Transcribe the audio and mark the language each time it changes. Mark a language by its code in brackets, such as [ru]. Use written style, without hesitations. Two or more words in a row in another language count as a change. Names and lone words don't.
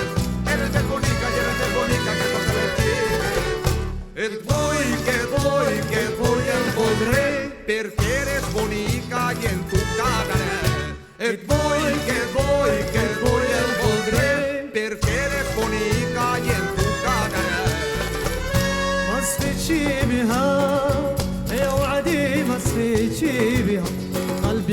[ca] Eres més bonica i eres més bonica que totes les piques. Et vull, que et vull, que et vull en voldré perquè eres bonica i en tu cara. Et vull, que et vull, que et vull en voldré perquè eres bonica i en tu cara. [ar] ما سخيتشي بها يا وعدي ما سخيتشي بها قلبي